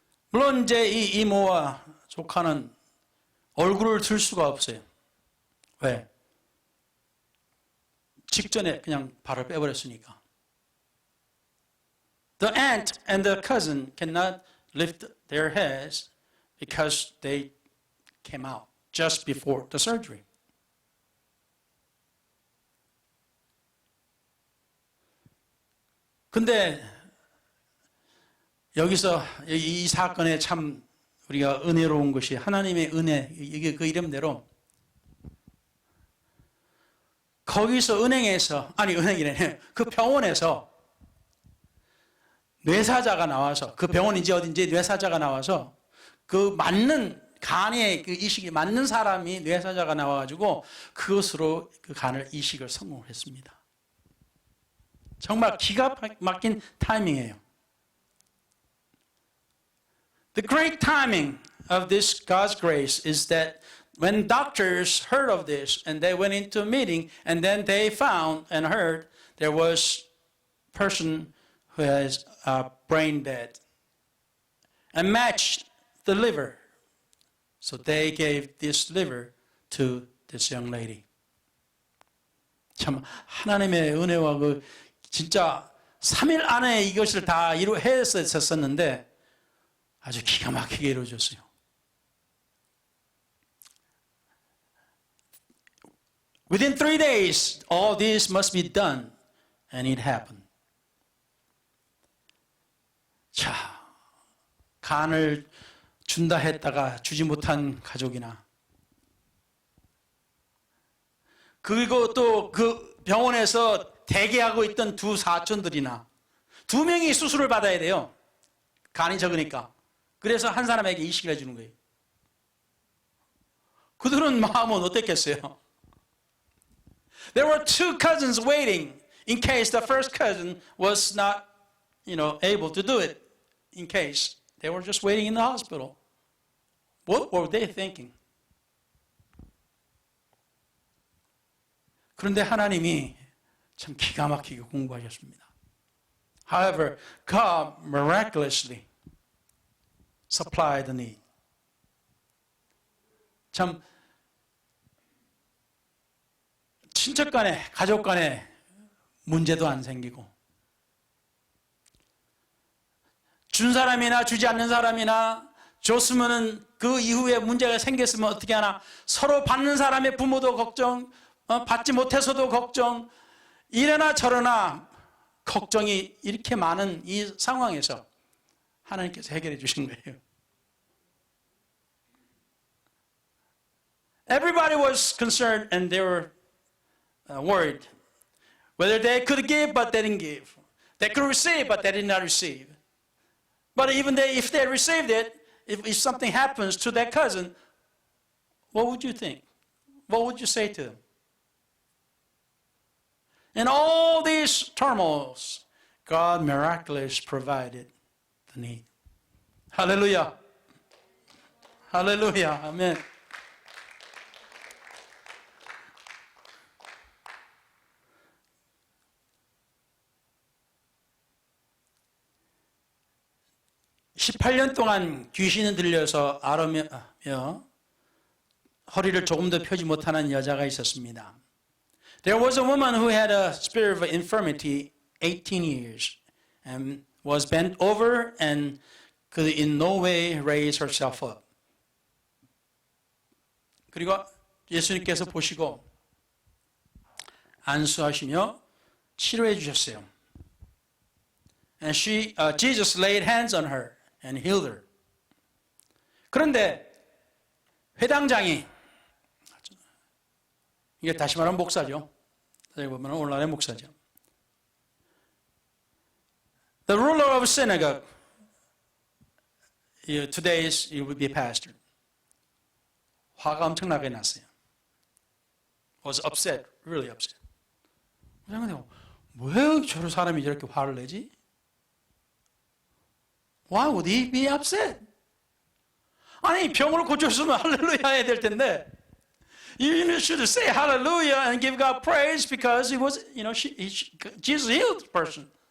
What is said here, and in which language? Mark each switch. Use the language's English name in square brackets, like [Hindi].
[Korean] 물론 이제 이 이모와 조카는 얼굴을 들 수가 없어요. 왜? 직전에 그냥 발을 빼버렸으니까. [English] The aunt and the cousin cannot lift their heads because they came out just before the surgery. [Korean] 근데 여기서 이 사건에 참 우리가 은혜로운 것이, 하나님의 은혜, 이게 그 이름대로 거기서 은행이래, 그 병원에서 뇌사자가 나와서, 그 병원인지 어딘지 뇌사자가 나와서 그 맞는 간에 그 이식이 맞는 사람이 뇌사자가 나와가지고 그것으로 그 간을 이식을 성공했습니다. 정말 기가 막힌 타이밍이에요. [English] The great timing of this God's grace is that when doctors heard of this and they went into a meeting and then they found and heard there was a person who has brain dead and matched the liver. So they gave this liver to this young lady. [Korean] 참 하나님의 은혜와 그 진짜 3일 안에 이것을 다 했었는데 아주 기가 막히게 이루어졌어요. [English] Within 3 days, all this must be done, and it happened. [Korean] 자, 간을 준다 했다가 주지 못한 가족이나, 그리고 또 그 병원에서 대기하고 있던 두 사촌들이나 2명이 수술을 받아야 돼요. 간이 적으니까. 그래서 한 사람에게 이식을 해주는 거예요. 그들은 마음은 어땠겠어요? [English] There were 2 cousins waiting in case the first cousin was not, able to do it. In case they were just waiting in the hospital. What were they thinking? [Korean] 그런데 하나님이 참 기가 막히게 공부하셨습니다. [English] However, God miraculously supplied the need. [Korean] 참 친척 간에, 가족 간에 문제도 안 생기고, 준 사람이나 주지 않는 사람이나 줬으면은 그 이후에 문제가 생겼으면 어떻게 하나, 서로 받는 사람의 부모도 걱정, 받지 못해서도 걱정, 이래나 저러나 걱정이 이렇게 많은 이 상황에서 하나님께서 해결해 주신 거예요. [English] Everybody was concerned and they were worried. Whether they could give, but they didn't give. They could receive, but they did not receive. But even if they received it, if something happens to their cousin, what would you think? What would you say to them? In all these turmoils, God miraculously provided the need. Hallelujah. Hallelujah. Amen. [Korean] (18년) 동안 귀신이 들려서 앓으며 허리를 조금 더 펴지 못하는 여자가 있었습니다. [English] There was a woman who had a spirit of infirmity 18 years and was bent over and could in no way raise herself up. [Korean] 그리고 예수님께서 보시고 안수하시며 치료해 주셨어요. [English] And Jesus laid hands on her and healed her. [Korean] 그런데 회당장이, 이게 다시 말하면 목사죠. 여기 보면 오늘날의 목사죠. [English] The ruler of a synagogue, today he would be a pastor. [Korean] 화가 엄청나게 났어요. [English] Was upset, really upset. [Korean] 왜 저런 사람이 저렇게 화를 내지? [English] Why would he be upset? [Korean] 아니, 병을 고쳤으면 할렐루야 해야 될 텐데, [English] you should say hallelujah and give God praise because he was, Jesus healed the person.